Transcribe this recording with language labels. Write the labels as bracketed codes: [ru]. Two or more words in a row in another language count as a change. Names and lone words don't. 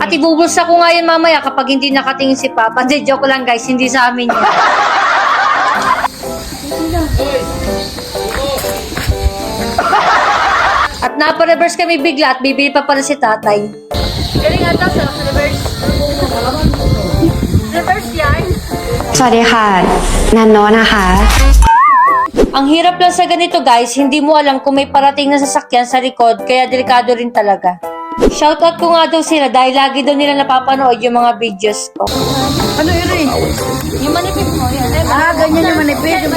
[tl] At ibubulsa ko nga yun mamaya kapag hindi nakatingin si Papa. Hindi, joke lang guys, hindi sa amin yun. At napa-reverse kami bigla at bibili pa pala si tatay. Galing ata sa reverse. Reverse yan. [th] สวัสดีค่ะนันโนนะคะ [tl] Ang hirap lang sa ganito guys, hindi mo alam kung may parating na sasakyan sa likod, kaya delikado rin talaga. Shoutout ko nga daw sila dahil lagi daw nila napapanood yung mga videos ko. Ano yun eh? Yung manipis mo, yan. Ganyan yung manipis.